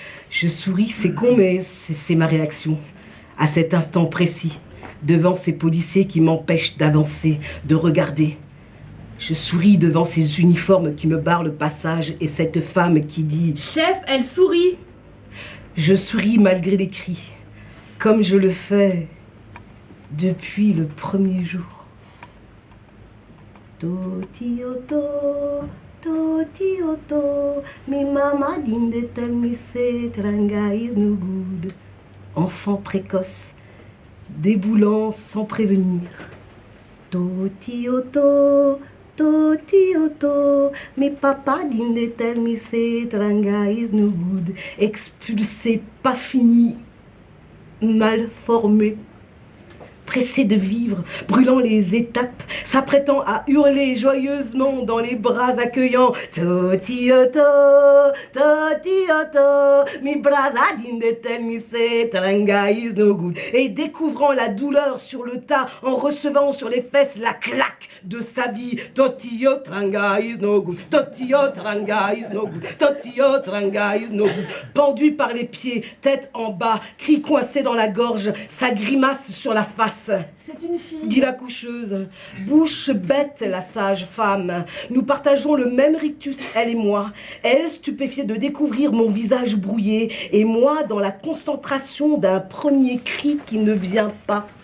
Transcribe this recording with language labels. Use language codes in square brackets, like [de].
[fr] Je souris, c'est con, mais c'est ma réaction. À cet instant précis, devant ces policiers qui m'empêchent d'avancer, de regarder. Je souris devant ces uniformes qui me barrent le passage et cette femme qui dit... Chef, elle sourit. Je souris malgré les cris, comme je le fais depuis le premier jour. [pcm] Totioto, Totioto, mi mama didn't tell me say Teranga is no good. [fr] Enfant précoce, déboulant sans prévenir. [pcm] Totioto, Totioto, mi papa didn't tell me say Teranga is no good. [fr] Expulsé, pas fini, mal formé. Pressé de vivre, brûlant les étapes, s'apprêtant à hurler joyeusement dans les bras accueillants. [pcm] Totioto, Totioto, mi brasa didn't tell me say Teranga is no good. [fr] Et découvrant la douleur sur le tas, en recevant sur les fesses la claque de sa vie. [pcm] Totio Teranga is no good, Totio Teranga is no good, Totio Teranga is no good. [fr] Pendu par les pieds, tête en bas, cri coincé dans la gorge, sa grimace sur la face. passe. C'est une fille. Dit la coucheuse. Bouche bête, la sage femme. Nous partageons le même rictus, elle et moi. Elle, stupéfiée de découvrir mon visage brouillé, et moi, dans la concentration d'un premier cri qui ne vient pas.